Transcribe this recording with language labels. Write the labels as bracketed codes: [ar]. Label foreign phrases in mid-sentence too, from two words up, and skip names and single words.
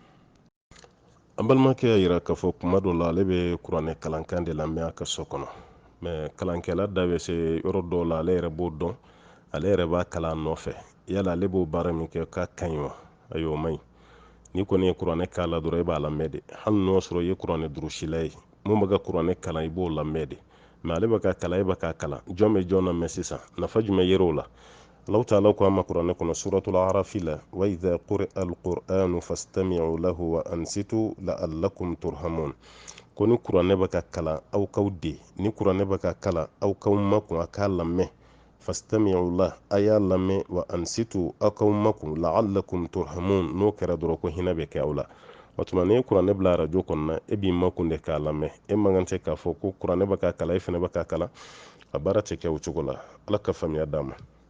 [bm] an balimakɛ y'a yira k'a fɔ kuma dɔ la ale bɛ kuranɛ kalankan de lamɛn a ka so kɔnɔ mɛ kalankɛla da bɛ se yɔrɔ dɔw la ale yɛrɛ b'o dɔn ale yɛrɛ b'a kalan nɔfɛ yala ale b'o baara min kɛ k'a ka ɲi wa ayi o man ɲi n'i kɔni ye kuranɛ k'a la dɔrɔn i b'a lamɛn de hali n'o sɔrɔ i ye kuranɛ durusila ye mun bɛ ka kuranɛ kalan i b'o lamɛn de mɛ ale bɛ ka kalan e bɛ ka kalan jɔn bɛ jɔn na mɛn sisan nafa jumɛn yer'o la Allahu ta'ala ko an ma kuranɛ kɔnɔ [ar] سورة الأعراف [bm] la [ar] وإذا قرئ القرآن فاستمعوا له و أنصتوا لعلكم ترحمون [bm] ko ni kuranɛ bɛ ka kalan aw kaw de ni kuranɛ bɛ ka kalan aw kaw makun a k'a lamɛn [ar] فاستمعوا له [bm] a y'a lamɛn [ar] وأنصتوا [bm] aw kaw makun [ar] لعلكم ترحمون [bm] n'o kɛra dɔrɔn ko hinɛ bɛ kɛ aw la o tuma ni kuranɛ bila arajo kɔnɔna e b'i makun de k'a lamɛn e man kan tɛ k'a fɔ ko kuranɛ bɛ ka kalan e fɛnɛ bɛ ka kalan a baara tɛ kɛ o cogo la ala ka faamuya d'a ma